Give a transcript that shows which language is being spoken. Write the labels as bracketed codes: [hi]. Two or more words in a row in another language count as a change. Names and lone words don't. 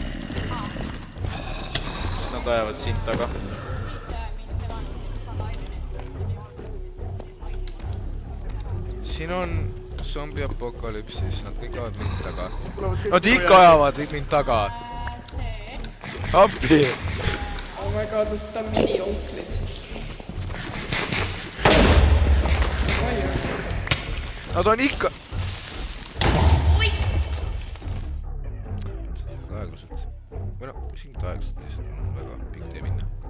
[et] Kas nad ajavad sind taga? Siin on zombi apokalüpsis, nad kõik ajavad mind taga. Nad ikka ajavad mind taga. Appi! [en] Oh my god, [et] võtta mini-onklid. Nad on ikka... aeglaselt. Või no, siin aeglaselt lihtsalt on väga pikk tee minna.